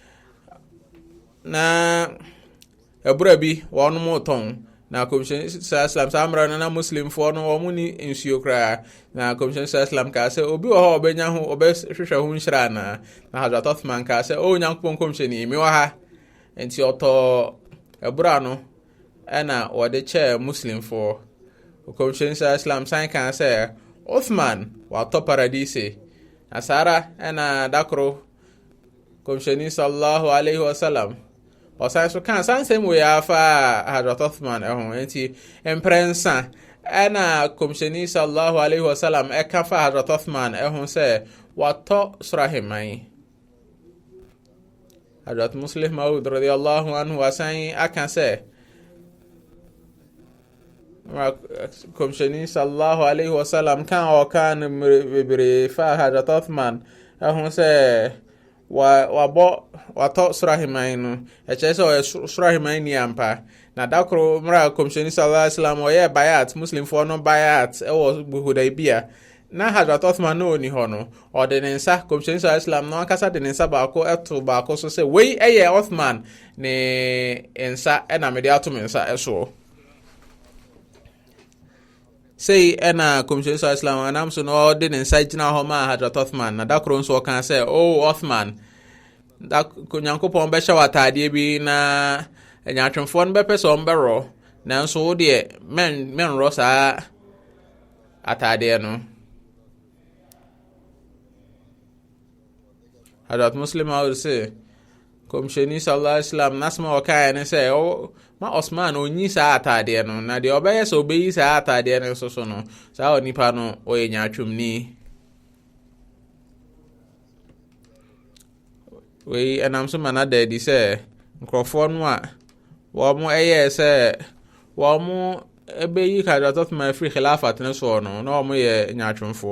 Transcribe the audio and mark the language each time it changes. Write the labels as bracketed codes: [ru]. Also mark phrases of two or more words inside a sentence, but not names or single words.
[ak] ɛbura bi wɔnom tɔn na kɔmhyɛni sa islam saa mmerɛ no na muslimfoɔ no wɔn ni nsuo koraa na kɔmhyɛni sa islam kaa sɛ obi wɔ hɔ ɔbɛnya ho ɔbɛhwehwɛ ho nhyira na Hadrat Uthman kaa sɛ o nyankopɔn kɔmhyɛni mi wɔ ha nti ɔtɔ ɛbura no ɛna wɔde kyɛɛ muslimfoɔ. Kɔmhyɛni sa islam san kaa sɛ Uthman watɔ paradise na saa ara ɛna da koro kɔmhyɛni [ar] صلى الله عليه وسلم [ak] ɔsan so kan san sɛm wei afa Hadrat Uthman ɛho nti mprɛnsa ɛna kɔmhyɛni [ar] صلى الله عليه وسلم [ak] ɛka fa Hadrat Uthman ɛho sɛ watɔ sraheman. Hadrat Muslih Ma'ud [ar] رضي الله عنه [ak] asan aka sɛ kɔmhyɛni [ar] صلى الله عليه وسلم [ak] kan ɔka no bebree fa Hadrat Uthman ɛho sɛ watɔ sraheman no ɛkyerɛ sɛ ɔyɛ sraheman ni ampa. Na da koro mmerɛ a kɔmhyɛni [ar] صلى الله عليه وسلم [ak] ɔyɛ bayat muslimfoɔ no bayat ɛwɔ Hudaybiyah na Hadrat Uthman no oni hɔ no ɔde ne nsa kɔmhyɛni [ar] صلى الله عليه وسلم [ak] no ankasa de ne nsa baako ɛto baako so sɛ wei ɛyɛ Uthman ne nsa ɛna mede ato me nsa ɛso sei ɛna kɔmhyɛni [ar] صلى الله عليه وسلم [ak] anam so no ɔde ne nsa gyina hɔ ma Hadrat Uthman na da koro nso ɔka sɛ o Uthman da Nyankopɔn bɛhyɛ wɔ ataadeɛ bi na anyatwemfoɔ no bɛpɛ sɛ ɔmbɛrɔ nanso wo deɛ menrɔ saa ataadeɛ no. Hadrat Muslim Ma'ud sɛ kɔmhyɛni [ar] صلى الله عليه وسلم [ak] nasma ɔkaeɛ ne sɛ ma Osman onyi saa ataadeɛ no na deɛ ɔbɛyɛ sɛ ɔbɛyi saa ataadeɛ no nso so no saa onipa no ɔyɛ nyaatwomni. Wei ɛnam so ma na da adi sɛ nkurɔfoɔ no a wɔn ɛyɛ sɛ wɔn ɛbɛyi Hadrat Uthman firi khilafat no soɔ no na wɔn yɛ nyaatwomfoɔ.